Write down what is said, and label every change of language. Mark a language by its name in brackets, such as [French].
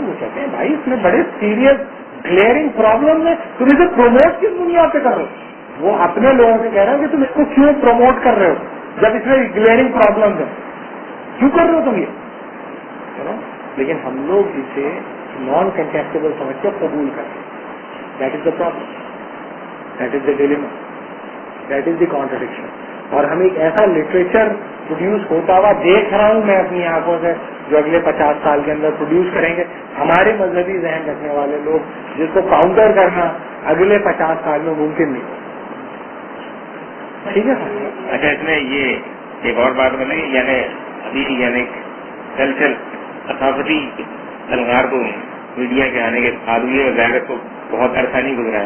[Urdu] وہ کہتے ہیں بھائی اس میں بڑے سیریس گلیئرنگ پرابلم ہے, تم اسے پروموٹ کس بنیاد پہ کر رہے ہو؟ وہ اپنے لوگوں سے کہہ رہے ہیں کہ تم اس کو کیوں پروموٹ کر رہے ہو جب اس میں گلیئرنگ پرابلم ہے, کیوں کر رہے ہو تم یہ؟ لیکن ہم لوگ اسے نان کنٹیکٹیبل سمجھ کے قبول کرتے ہیں. [English] That is the problem, that is the dilemma, that is the contradiction. [Urdu] اور ہم ایک ایسا لٹریچر پروڈیوس ہوتا ہوا دیکھ رہا ہوں میں اپنی آنکھوں سے, جو اگلے 50 سال کے اندر پروڈیوس کریں گے ہمارے مذہبی ذہن رکھنے والے لوگ, جس کو کاؤنٹر کرنا اگلے 50 سال میں ممکن نہیں. ٹھیک ہے. اچھا, اس میں یہ ایک اور بات بنے, یعنی ابھی یعنی کلچر ثقافتی الگار کو میڈیا کے آنے کے آدمی اور ظاہر کو بہت عرصہ نہیں گزرا ہے.